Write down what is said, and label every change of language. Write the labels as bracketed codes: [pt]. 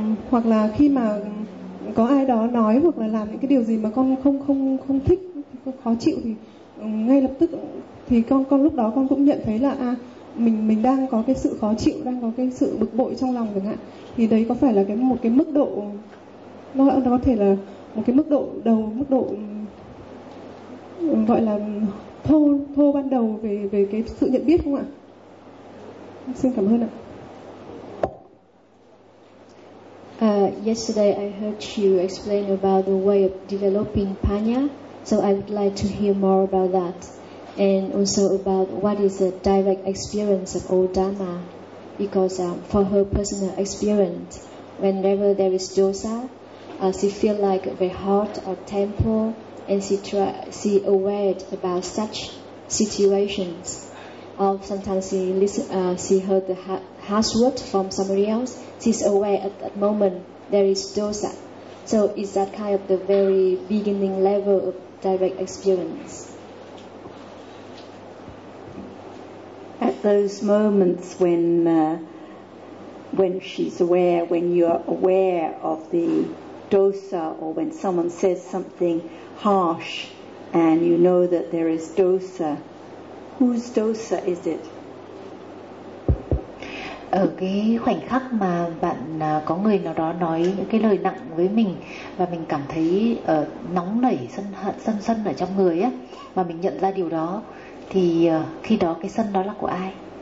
[vi] Hoặc là khi mà có ai đó nói hoặc là làm những cái điều gì mà con không thích, khó chịu, thì ngay lập tức thì con lúc đó con cũng nhận thấy là mình đang có cái sự khó chịu, đang có cái sự bực bội trong lòng chẳng hạn. Thì đấy có phải là một cái mức độ, nó có thể là một cái mức độ đầu, mức độ gọi là thô ban đầu về cái sự nhận biết không ạ? Xin cảm ơn ạ. [en] Yesterday I heard you explain about the way of developing panya, so I would like to hear more about that. And also about what is the direct experience of old Dhamma, because for her personal experience, whenever there is dosa, she feels like the heart or temple, and she aware about such situations. Or sometimes she listen, she heard the harsh word from somebody else, she's aware at that moment there is dosa. So is that kind of the very beginning level of direct experience? At those moments when she's aware, when you're aware of the dosa, or when someone says something harsh and you know that there is dosa, whose dosa is it? [vi] Ở cái khoảnh khắc mà bạn có người nào đó nói những cái lời nặng với mình, và mình cảm thấy nóng nảy, sân hận, sân sân ở trong người á, mà mình nhận ra điều đó, thì khi đó cái sân đó là của ai?